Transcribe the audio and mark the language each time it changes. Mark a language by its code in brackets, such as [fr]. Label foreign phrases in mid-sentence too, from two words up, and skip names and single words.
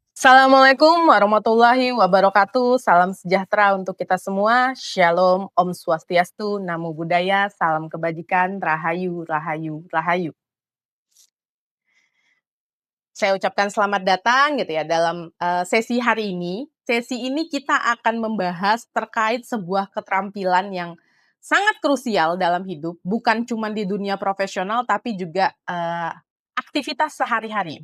[ar] السلام عليكم ورحمة الله وبركاته. [id] Salam sejahtera untuk kita semua. Shalom, [ban] Om Swastiastu, [pi] Namo Buddhaya, [id] salam kebajikan, Rahayu, Rahayu, Rahayu. Saya ucapkan selamat datang gitu ya dalam sesi hari ini. Sesi ini kita akan membahas terkait sebuah keterampilan yang sangat krusial dalam hidup, bukan cuma di dunia profesional tapi juga aktivitas sehari-hari.